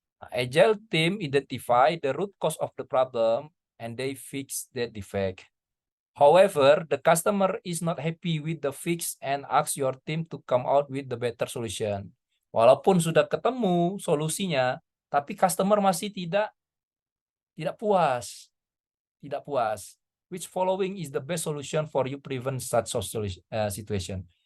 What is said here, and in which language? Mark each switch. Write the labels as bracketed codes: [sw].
[en] Agile team identify the root cause of the problem and they fix that defect. However, the customer is not happy with the fix and asks your team to come out with the better solution. [id] Walaupun sudah ketemu solusinya, tapi customer masih tidak puas. Tidak puas. [en] Which following is the best solution for you prevent such situation?